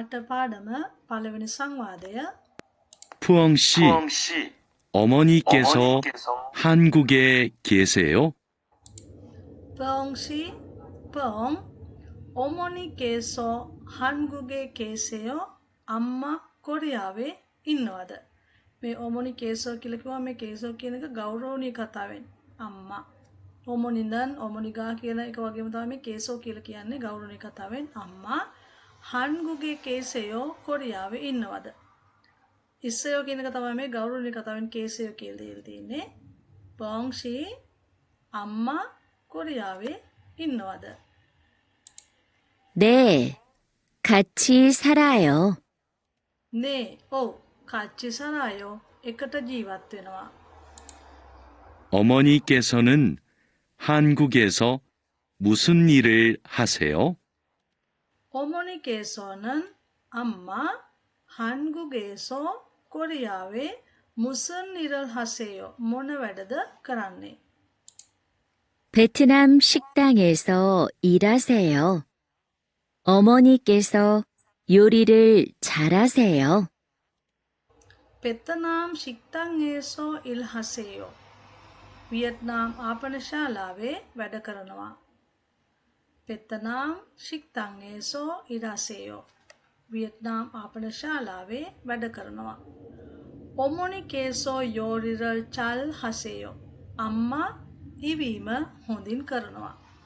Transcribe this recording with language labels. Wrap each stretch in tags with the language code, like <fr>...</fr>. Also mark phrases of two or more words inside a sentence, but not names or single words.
<si>පාඩම පළවෙනි සංවාදය.</si> <ko>푸엉 씨, 어머니께서 한국에 계세요? 푸엉씨, 푸엉, 어머니께서 한국에 계세요?</ko> <si>අම්මා කොරියාවේ ඉන්නවද? මේ 어머니께서 කියලා කිව්වා මේ කේසෝ කියන එක ගෞරවණීය කතාවෙන් අම්මා.</si> <ko>어머니는 어머니가</ko> <si>කියන එක වගේම තමයි මේ කේසෝ කියලා කියන්නේ ගෞරවණීය කතාවෙන් අම්මා.</si> <ko>한국에 계세요?</ko> <si>කොරියාවේ ඉන්නවද? ඉස්සයෝ කියන එක තමයි මේ ගෞරවණීය කතාවෙන් කේසයෝ කියලා දීලා තියෙන්නේ. 푸엉씨, අම්මා කොරියාවේ ඉන්නවද?</si> <ko>네, 같이 살아요. 네, 같이 살아요.</ko> <si>එකට ජීවත් වෙනවා.</si> <ko>어머니께서는 한국에서 무슨 일을 하세요? 어머니께서는 아마 한국에서 코리아에 무슨 일을 하세요?</ko> <si>මොන වැඩද කරන්නේ?</si> <ko>베트남 식당에서 일하세요. 어머니께서 요리를 잘하세요. 베트남 식당에서 일하세요.</ko> <si>වියට්නාම් ආපනශාලාවේ වැඩ කරනවා.</si> <ko>베트남 식당에서 일하세요.</ko> <si>වියට්නාම් ආපනශාලාවේ වැඩ කරනවා.</si> <ko>어머니께서 요리를 잘 하세요.</ko> <si>අම්මා ඉවීම හොඳින් කරනවා.</si>